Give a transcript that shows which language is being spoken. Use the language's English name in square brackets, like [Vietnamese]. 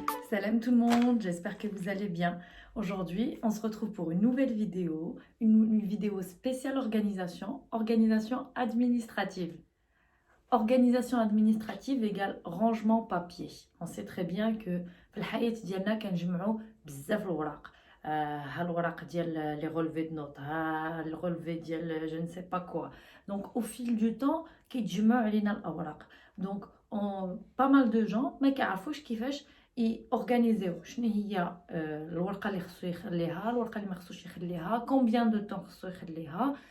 [French] Salam tout le monde, j'espère que vous allez bien. Aujourd'hui, on se retrouve pour une nouvelle vidéo, une vidéo spéciale organisation administrative. Organisation administrative égale rangement papier. On sait très bien que [Arabic] في الحياة ديالنا كنجمعوا بزاف الوراق. ها الوراق ديال [French] les relevés de notes, ها les relevés ديال je ne sais pas quoi. Donc au fil du temps [Arabic] كيتجمعوا علينا الأوراق. Donc [French] pas mal de gens [Arabic] ما كيعرفوش كيفاش يورغانيزيو شنو هي الورقه اللي خصو يخليها الورقه اللي ما خصوش يخليها [French] combien de temps [Arabic] خصو يخليها.